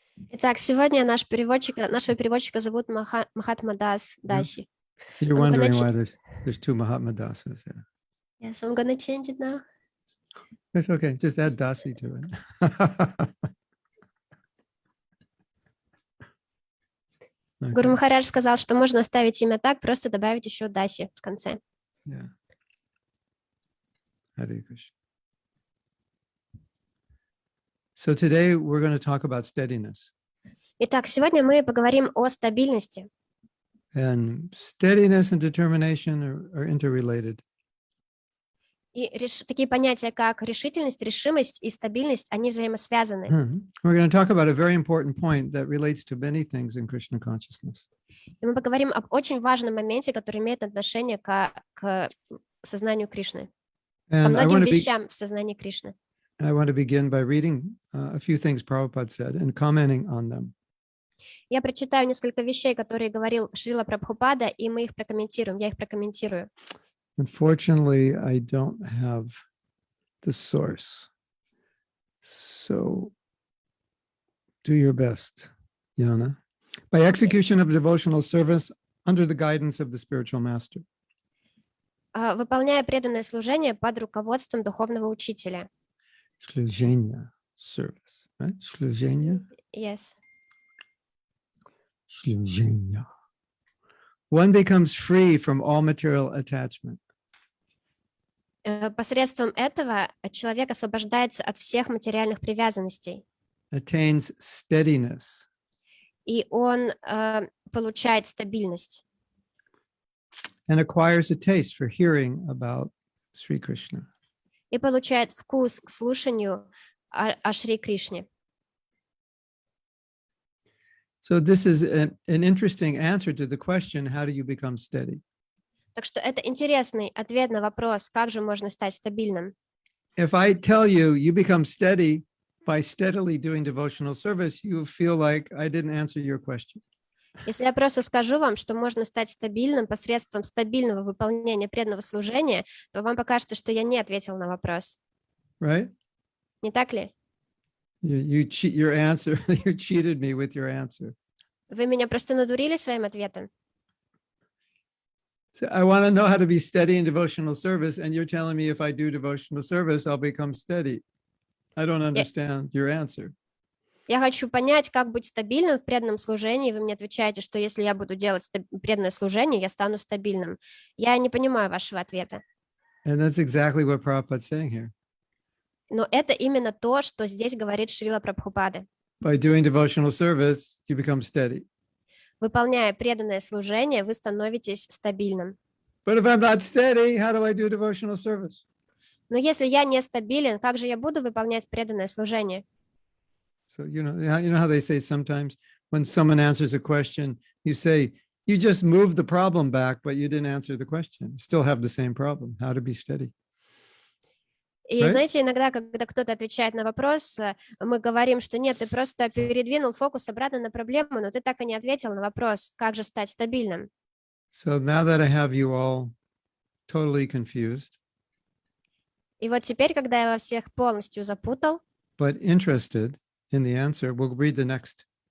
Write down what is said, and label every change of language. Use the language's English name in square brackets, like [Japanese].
[Russian] Итак, сегодня нашего переводчика зовут Махатма Дас Даси. [English] You're wondering why there's two Mahatma Dasas here. Yes, I'm gonna change it now. It's okay, just add Dasi to it. [Russian] Гуру Махарадж сказал, что можно оставить имя так, просто добавить еще Даси в конце. [English] Yeah. Hare Krishna. So today we're going to talk about steadiness. [Russian] Итак, сегодня мы поговорим о стабильности. [English] And steadiness and determination are interrelated. [Russian] И такие понятия, как решительность, решимость и стабильность, они взаимосвязаны. [English] We're going to talk about a very important point that relates to many things in Krishna consciousness. [Russian] И мы поговорим об очень важном моменте, который имеет отношение к сознанию Кришны. Ко многим вещам в сознании Кришны. [English] I want to begin by reading a few things Prabhupada said and commenting on them. [Russian] Я прочитаю несколько вещей, которые говорил Шрила Прабхупада, и мы их прокомментируем. Я их прокомментирую. [English] Unfortunately, I don't have the source. So do your best, Yana. By execution of devotional service under the guidance of the spiritual master. [Russian] Выполняя преданное служение под руководством духовного учителя. [English] Slujenia, service, right? [Russian] Slujenia? [English] Yes. [Russian] Slujenia. [English] One becomes free from all material attachment. [Russian] Посредством этого человек освобождается от всех материальных привязанностей. [English] Attains steadiness. [Russian] И он получает стабильность. [English] And acquires a taste for hearing about Sri Krishna. [Russian] И получает вкус к слушанию о Шри Кришне. [English] So this is an interesting answer to the question, how do you become steady? [Russian] Так что это интересный ответ на вопрос, как же можно стать стабильным. [English] If I tell you, you become steady by steadily doing devotional service, you feel like I didn't answer your question. [Russian] Если я просто скажу вам, что можно стать стабильным посредством стабильного выполнения преданного служения, то вам покажется, что я не ответил на вопрос. [English] Right? [Russian] Не так ли? [English] You cheat your answer. You cheated me with your answer. [Russian] Вы меня просто надурили своим ответом. [English] So I want to know how to be steady in devotional service, and you're telling me if I do devotional service, I'll become steady. I don't understand your answer. [Russian] Я хочу понять, как быть стабильным в преданном служении. Вы мне отвечаете, что если я буду делать преданное служение, я стану стабильным. Я не понимаю вашего ответа. [English] And that's exactly what Prabhupada's saying here. [Russian] Но это именно то, что здесь говорит Шрила Прабхупада. [English] By doing devotional service, you become steady. [Russian] Выполняя преданное служение, вы становитесь стабильным. [English] But if I'm not steady, how do I do devotional service? [Russian] Но если я не стабилен, как же я буду выполнять преданное служение? [English] So, you know how they say sometimes when someone answers a question, you say, you just moved the problem back, but you didn't answer the question. You still have the same problem, how to be steady. [Russian] И [English] Right? [Russian] знаете, иногда, когда кто-то отвечает на вопрос, мы говорим, что нет, ты просто передвинул фокус обратно на проблему, но ты так и не ответил на вопрос, как же стать стабильным. [English] So now that I have you all totally confused, [Russian] И вот теперь, когда я вас всех полностью запутал, [English] but interested in the answer, we'll read the next.